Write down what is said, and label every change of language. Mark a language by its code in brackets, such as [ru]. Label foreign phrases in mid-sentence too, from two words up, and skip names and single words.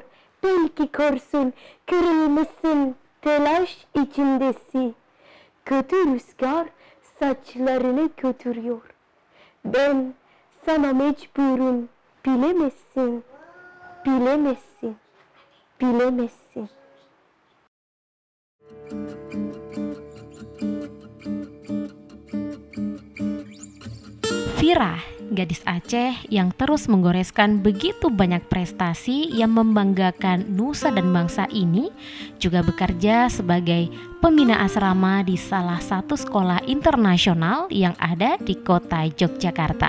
[tr] Belki korsun, kırılmışsın, telaş içindesin. Kötü rüzgar saçlarını götürüyor. Ben sana mecburum, bilemezsin, bilemezsin, bilemezsin. [id] Vira, gadis Aceh yang terus menggoreskan begitu banyak prestasi yang membanggakan nusa dan bangsa ini, juga bekerja sebagai pembina asrama di salah satu sekolah internasional yang ada di kota Yogyakarta.